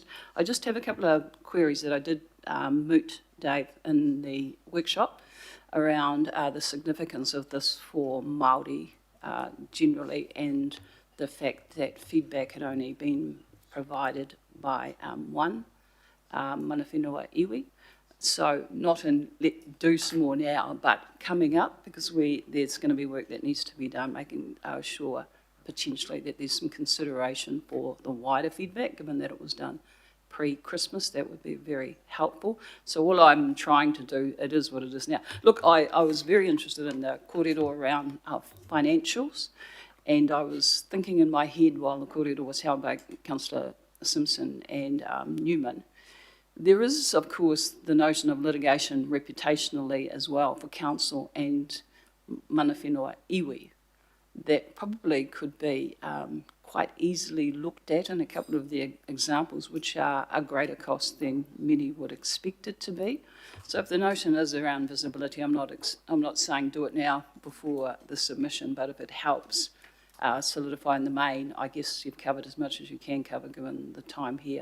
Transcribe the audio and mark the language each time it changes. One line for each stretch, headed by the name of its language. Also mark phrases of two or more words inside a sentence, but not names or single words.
English: I just have a couple of queries that I did moot, Dave, in the workshop around the significance of this for Māori generally, and the fact that feedback had only been provided by one
Māori: mana whenua iwi.
English: So not in let do some more now, but coming up, because there's going to be work that needs to be done, making sure potentially that there's some consideration for the wider feedback, given that it was done pre-Christmas. That would be very helpful. So all I'm trying to do, it is what it is now. Look, I was very interested in the kōrero around financials, and I was thinking in my head while the kōrero was held by Councillor Simpson and Newman, there is, of course, the notion of litigation reputationally as well for council and
Māori: mana whenua iwi
English: that probably could be quite easily looked at in a couple of the examples, which are a greater cost than many would expect it to be. So if the notion is around visibility, I'm not saying do it now before the submission, but if it helps solidify in the main, I guess you've covered as much as you can cover given the time here.